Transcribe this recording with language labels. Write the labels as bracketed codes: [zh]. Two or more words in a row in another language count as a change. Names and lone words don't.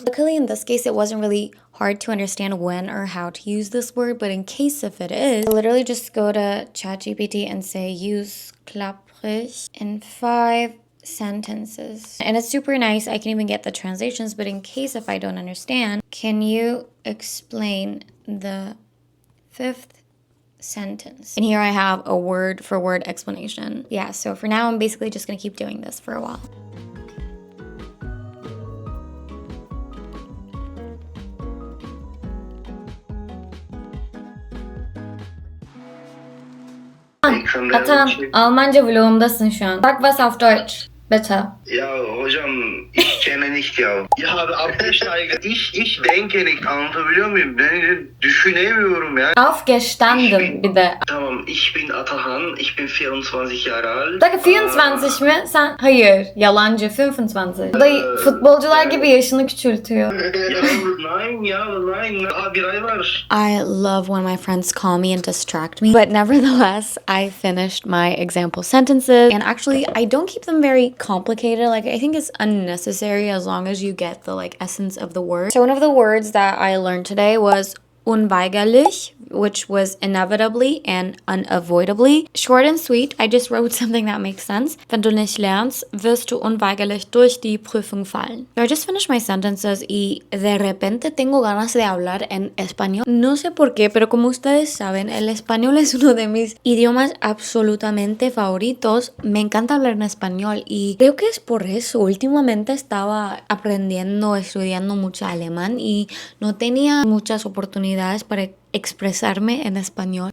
[en] Luckily, in this case, it wasn't really hard to understand when or how to use this word, but in case if it is, I literally just go to ChatGPT and say use klapprig in 5 sentences. And it's super nice. I can even get the translations, but in case if I don't understand, can you explain the 5th sentence? And here I have a word for word explanation. Yeah, so for now, I'm basically just gonna keep doing this for a while. [tr] Atan, Almanca vlogumdasın şu an. [de] Sag was auf Deutsch, bitte. Ja, hocam ich kenne nicht ya. [tr] Ya abi abdesteiger. [de] Ich denke nicht. [tr] Anlatabiliyor muyum? Ben düşünemiyorum ya. Aufgestanden bir de. Tamam, [de] ich bin Atahan. Ich bin 24 Jahre alt. [tr] Dakika 24 mi? Sen hayır. Yalancı 25. Bu da futbolcular gibi yaşını küçültüyor. Ya nein ya nein. Aa, bir ay var. [en] I love when my friends call me and distract me. But nevertheless, I finished my example sentences. And actually, I don't keep them very complicated. Like, I think it's unnecessary as long as you get the like essence of the word. So one of the words that I learned today was unweigerlich, which was inevitably and unavoidably. Short and sweet, I just wrote something that makes sense. [de] Wenn du nicht lernst, wirst du unweigerlich durch die Prüfung fallen. [en] So I just finished my sentences [es] y de repente tengo ganas de hablar en español. No sé por qué, pero como ustedes saben, el español es uno de mis idiomas absolutamente favoritos. Me encanta hablar en español y creo que es por eso. Últimamente estaba aprendiendo, estudiando mucho alemán y no tenía muchas oportunidades para expresarme en español.